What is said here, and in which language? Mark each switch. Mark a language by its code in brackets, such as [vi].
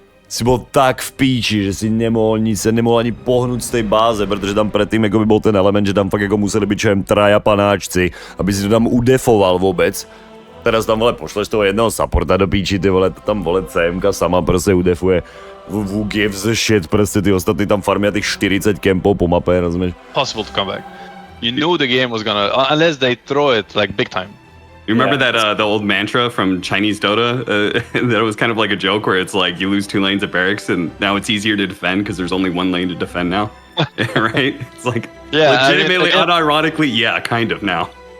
[sk] Si bol tak v píči, že si nemohol ani pohnúť z tej báze, protože tam predtým jako by bol ten element, že tam fakt jako museli byť čo jem 3 panáčci, aby si to tam udefoval vôbec. Teraz tam, vole, pošleš toho jednoho supporta do píči, ty vole, tam, vole, CMka sama prostě udefuje [en] who gives a shit, [sk] prostě ty ostatní tam farmia těch 40 kempů po mape, rozumíš? [en] Possible to come back. You knew the game was gonna, unless they throw it like big time. You remember that the old mantra from Chinese Dota? That was kind of like a joke where it's like you lose 2 lanes at barracks and now it's easier to defend because there's only 1 lane to defend now. Right? It's like legitimately, unironically, yeah, kind of now.